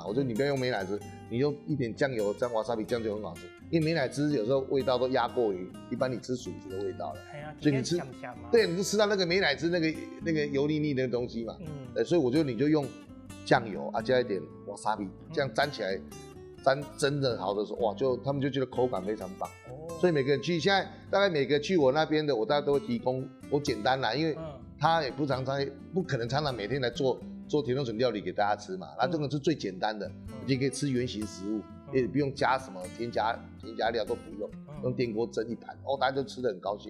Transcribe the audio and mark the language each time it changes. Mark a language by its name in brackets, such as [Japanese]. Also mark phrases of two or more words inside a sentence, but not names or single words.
[Chinese] 我說你不要用美乃滋，你用一點醬油沾瓦薩比，這樣就很好吃。因為美乃滋有時候味道都壓過於一般你吃筍子的味道了，所以你吃，對，你就吃到那個美乃滋那個油膩膩的東西嘛。所以我覺得你就用醬油加一點瓦薩比，這樣沾起來真的好的时候，哇，他们就觉得口感非常棒。哦，所以每个人去，现在大概每个去我那边的，我大概都会提供，我简单啦，因为他也不可能常常每天来做田中笋料理给大家吃嘛。那这个是最简单的，你可以吃原形食物，也不用加什么添加料都不用，用电锅蒸一盘，大家都吃得很高兴。